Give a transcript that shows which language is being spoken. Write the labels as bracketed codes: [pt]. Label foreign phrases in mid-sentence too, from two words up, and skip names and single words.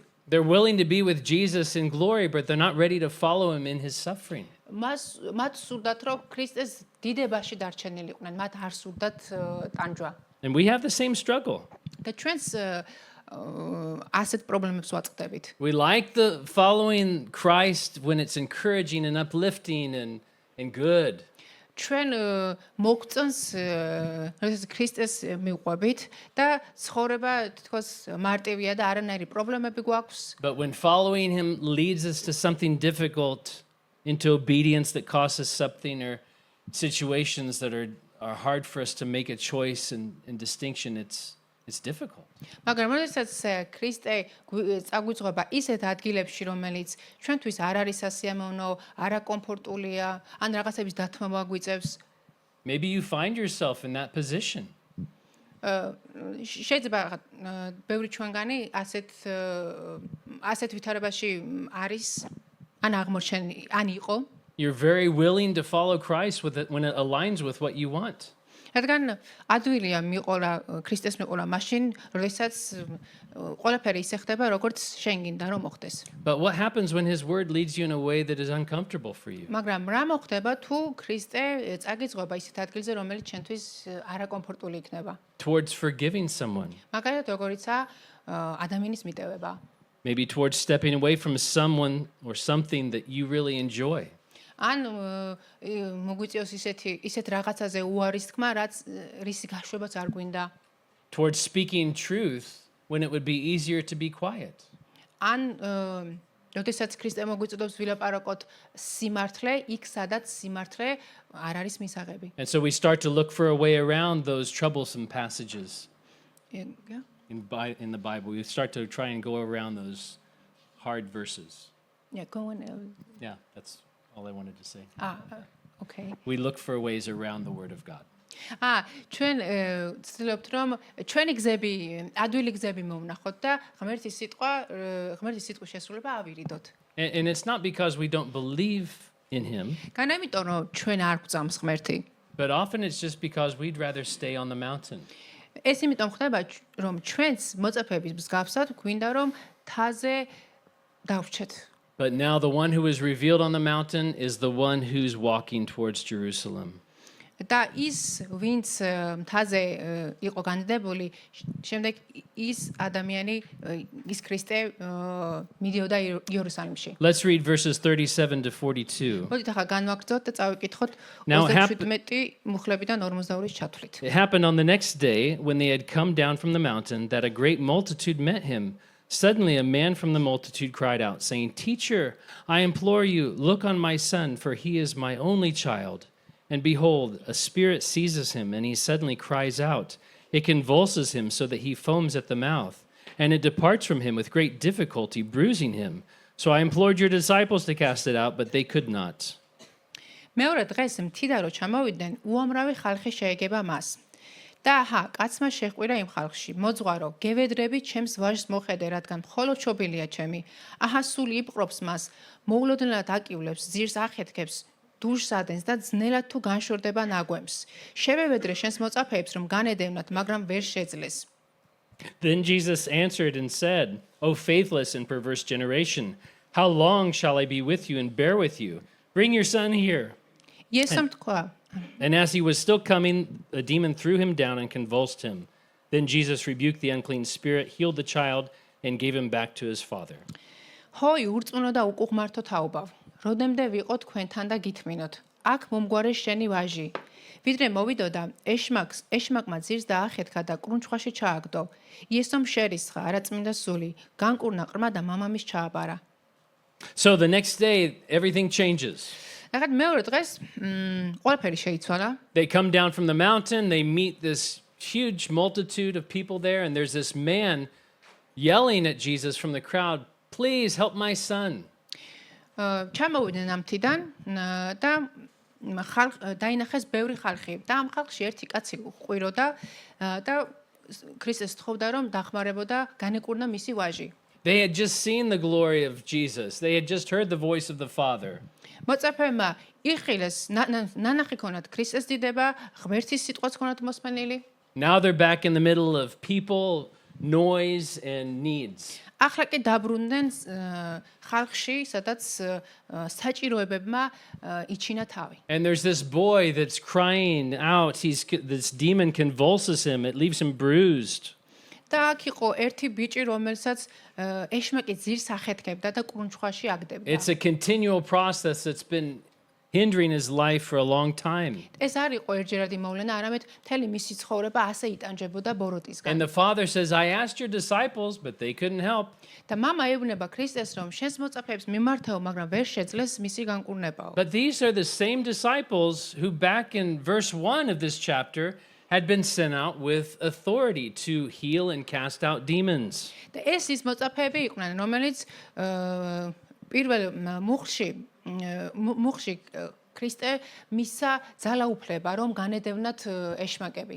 [en] They're willing to be with Jesus in glory, but they're not ready to follow him in his suffering. [ka] მათ სურდათ რომ ქრისტეს დიდებაში დარჩენილიყვნენ, მათ არ სურდათ ტანჯვა. [en] And we have the same struggle. [ka] და ჩვენს ასეთ პრობლემებს ვაწყდებით. [en] We like the following Christ when it's encouraging and uplifting and good. [ka] ჩვენ მოგწონს როდესაც ქრისტეს მიყვებით და ცხოვრება თითქოს მარტივია და არანაირი პრობლემები გვაქვს. [en] But when following him leads us to something difficult, into obedience that costs us something, or situations that are hard for us to make a choice and distinction, it's difficult. [ka] მაგრამ როდესაც ქრისტე წაგვიწყობა ისეთ ადგილებში, რომელიც ჩვენთვის არ არის სასიამოვნო, არაკომფორტულია, ან რაღაცების დათმობა გვიწევს, [en] Maybe you find yourself in that position. [ka] შეიძლება ბევრი ჩვენგანი ასეთ ვითარებაში არის, ან აღმოჩენი, ან იყო. [en] You're very willing to follow Christ when it aligns with what you want. [ka] რადგან ადვილია მიყოლა ქრისტეს მიყოლა მაშინ, როდესაც ყველაფერი ისე ხდება, როგორც შენ გინდა რომ მოხდეს. [en] But what happens when his word leads you in a way that is uncomfortable for you? [ka] მაგრამ რა მოხდება თუ ქრისტე წაგიწყობა ისეთ ადგილზე, რომელიც შენთვის არაკომფორტული იქნება? [en] Towards forgiving someone. [ka] მაგალითად, როგორიცაა ადამიანის მიტევება. [en] Maybe towards stepping away from someone or something that you really enjoy. [ka] ან მოგვიწევს ისეთ რაღაცაზე უარის თქმა, რაც რისი გაშვებაც არ გვინდა. [en] Towards speaking truth when it would be easier to be quiet. [ka] ან როდესაც ქრისტე მოგვიწოდებს ვილაპარაკოთ სიმართლე, იქ სადაც სიმართლე არ არის მისაღები. [en] And so we start to look for a way around those troublesome passages in the Bible. We start to try and go around those hard verses. Yeah, go on. Yeah, that's all I wanted to say. Okay. We look for ways around the Word of God. [ka] ჩვენ ვცდილობთ რომ ჩვენი გზები, ადვილი გზები მოვნახოთ და ღმერთის სიტყვის შესრულება ავირიდოთ. [en] And it's not because we don't believe in him, [ka] განა იმიტომ რომ ჩვენ არ გვწამს ღმერთი. [en] but often it's just because we'd rather stay on the mountain. [ka] ეს იმიტომ ხდება რომ ჩვენს მოწაფეების მსგავსად გვინდა რომ თაზე დავრჩეთ. [en] But now the one who is revealed on the mountain is the one who's walking towards Jerusalem. [ka] და ის ვინც მთაზე იყო განდებული, შემდეგ ის ადამიანი, ის ქრისტე მიდიოდა იერუსალიმში. [en] Let's read verses 37 to 42. [ka] მოდით ახლა განვაგრძოთ და წავიკითხოთ Now 37 მუხლებიდან 42-ის ჩათვლით. [en] It happened on the next day when they had come down from the mountain that a great multitude met him. Suddenly a man from the multitude cried out, saying, "Teacher, I implore you, look on my son, for he is my only child. And behold, a spirit seizes him, and he suddenly cries out. It convulses him so that he foams at the mouth, and it departs from him with great difficulty, bruising him. So I implored your disciples to cast it out, but they could not." [ka] მეორე დღეს მთიდან რო ჩამოვიდნენ, უამრავი ხალხი შეეგება მას. და კაცმა შეჰყვირა იმ ხალხში, მოძღვარო, გევედრები ჩემს ვაჟს მოხედე, რადგან მხოლოდ ჩობილია ჩემი. სული იპყრობს მას, მოულოდნელად აკივლებს, ძირს ახეთქებს, დურს ადენს და ძნელად თუ განშორდება ნაგვემს. შევევედრე შენს მოწაფეებს, რომ განედევნათ, მაგრამ ვერ შეძლეს. [en] Then Jesus answered and said, "O faithless and perverse generation, how long shall I be with you and bear with you? Bring your son here. [ka] იესომ თქვა, [en] And as he was still coming, a demon threw him down and convulsed him. Then Jesus rebuked the unclean spirit, healed the child, and gave him back to his father. [ka] ჰოი ურწმუნო და უკუღმართო თაობავ, როდემდე ვიყო თქვენთან და გითმინოთ, აქ მომგვარე შენი ვაჟი. ვიდრე მოვიდოდა, ეშმაკმა ძირს დაახეთქა და კრუნჩხვაში ჩააგდო. იესომ შერისხა, არაწმინდა სული, განკურნა ყრმა და მამამის ჩააბარა. [en] So the next day, everything changes. [ka] ახლა მეორე დღეს ყველაფერი შეიცვალა. [en] They come down from the mountain, they meet this huge multitude of people there, and there's this man yelling at Jesus from the crowd, "Please help my son." [ka] ჩამოვიდნენ ამ მთიდან და დაინახეს ბევრი ხალხი და ამ ხალხში ერთი კაცი ყვიროდა და ქრისტეს თხოვდა რომ დახმარებოდა განეკურნა მისი ვაჟი. [en] They had just seen the glory of Jesus. They had just heard the voice of the Father. [ka] მოწაფეებმა იხილეს ნანახი ქონათ ქრისტეს დიდება, ღმერთის სიტყვაც ქონათ მოსმენილი. [en] Now they're back in the middle of people, noise, and needs. [ka] ახლა კი დაბრუნდნენ ხალხში, სადაც საჭიროებებმა იჩინა თავი. [en] And there's this boy that's crying out. This demon convulses him. It leaves him bruised. [ka] და აქ იყო ერთი ბიჭი, რომელსაც ეშმაკი ძირს ახეთქებდა და კრუნჩხვაში აგდებდა. [en] It's a continual process that's been hindering his life for a long time. [ka] ეს არ იყო ერთჯერადი მოვლენა, არამედ მთელი მისი ცხოვრება ასე იტანჯებოდა ბოროტისგან. [en] And the father says, "I asked your disciples, but they couldn't help." [ka] და მამა ეუბნება ქრისტეს, რომ შენს მოწაფეებს მიმართაო, მაგრამ ვერ შეძლეს მისი განკურნებაო. [en] But these are the same disciples who back in verse 1 of this chapter had been sent out with authority to heal and cast out demons. [ka] და ეს ის მოწაფეები იყვნენ, რომელიც პირველ მუხში ქრისტე მისცა ძალაუფლება, რომ განედევნათ ეშმაკები.